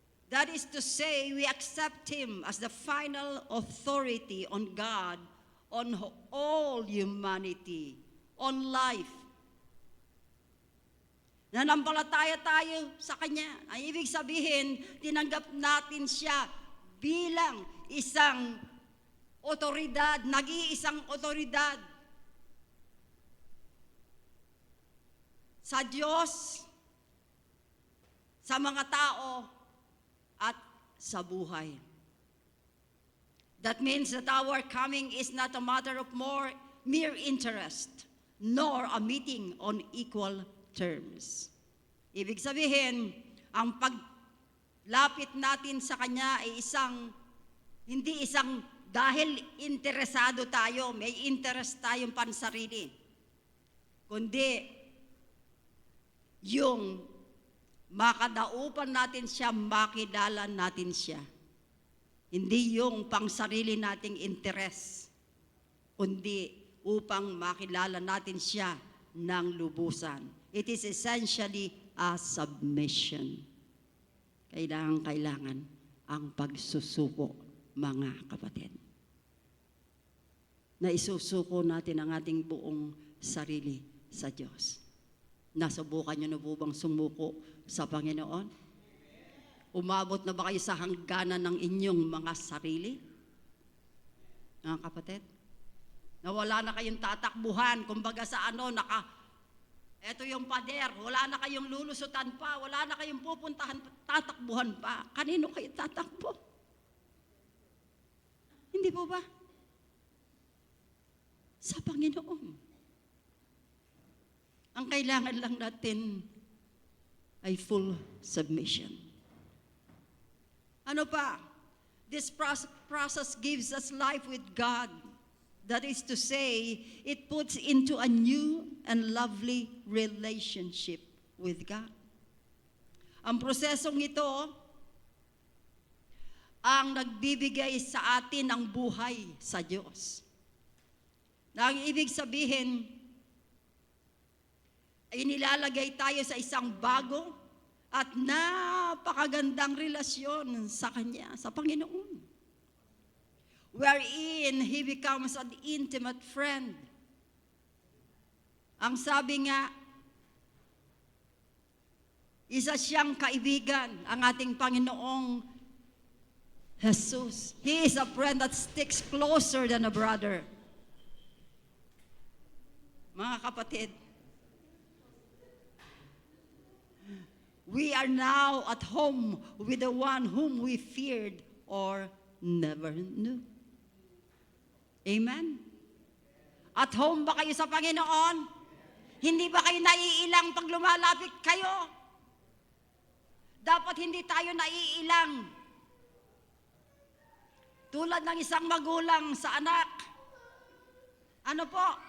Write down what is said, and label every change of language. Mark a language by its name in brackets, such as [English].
[English] That is to say, we accept Him as the final authority on God, on all humanity, on life. [Filipino] Nanampalataya tayo sa Kanya. Ang ibig sabihin, tinanggap natin siya bilang isang otoridad, nag-iisang otoridad sa Diyos, sa mga tao, at sa buhay. [English] That means that our coming is not a matter of mere interest, nor a meeting on equal terms. [Filipino] Ibig sabihin, ang paglapit natin sa Kanya ay hindi isang dahil interesado tayo, may interest tayong pansarili, kundi yung makadaupan natin siya, makilala natin siya. Hindi yung pangsarili nating interes, kundi upang makilala natin siya ng lubusan. [English] It is essentially a submission. [Filipino] Kailangan ang pagsusuko, mga kapatid. Na isusuko natin ang ating buong sarili sa Diyos. Nasubukan niyo na po bang sumuko sa Panginoon? Umabot na ba kayo sa hangganan ng inyong mga sarili? Mga kapatid? Nawala na kayong tatakbuhan, kumbaga sa eto yung pader, wala na kayong lulusutan pa, wala na kayong pupuntahan, tatakbuhan pa. Kanino kayo tatakbo? Hindi po ba? Sa Panginoon. Ang kailangan lang natin ay [English] full submission. [Filipino] Ano pa? [English] This process gives us life with God. That is to say, it puts into a new and lovely relationship with God. [Filipino] Ang prosesong ito ang nagbibigay sa atin ng buhay sa Diyos. Na ang ibig sabihin, ay nilalagay tayo sa isang bago at napakagandang relasyon sa Kanya, sa Panginoon. [English] Wherein He becomes an intimate friend. [Filipino] Ang sabi nga, isa siyang kaibigan, ang ating Panginoong Jesus. [English] He is a friend that sticks closer than a brother. [Filipino] Mga kapatid, [English] we are now at home with the one whom we feared or never knew. Amen? At home [Filipino] ba kayo sa Panginoon? Hindi ba kayo naiilang pag lumalapit kayo? Dapat hindi tayo naiilang. Tulad ng isang magulang sa anak. Ano po?